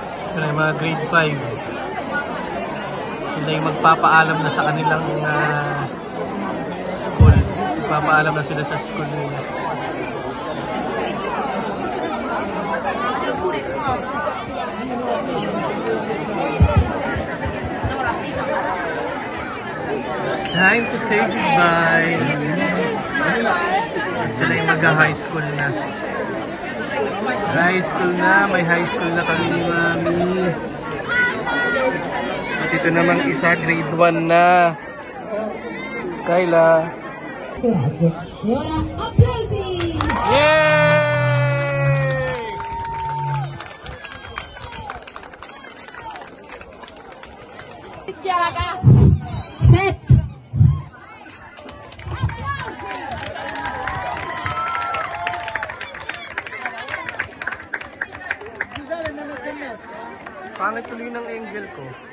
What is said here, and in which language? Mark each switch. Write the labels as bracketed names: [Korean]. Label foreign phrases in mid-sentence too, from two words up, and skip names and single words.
[Filipino] Ito na yung mga grade 5. Sila yung magpapaalam na sa kanilang school. Magpapaalam na sila sa school nila. [English] It's time to say goodbye. [Filipino] Sila yung mag- [English] high school [Filipino] na. [English] High school na. [Filipino] May [English] high school [Filipino] na kami ni Mami. At ito namang isa, grade 1 na. Skyla. [Italian] Ora applausi! Yay! [English] Set! [Filipino] Pangit tuloy ng angel ko.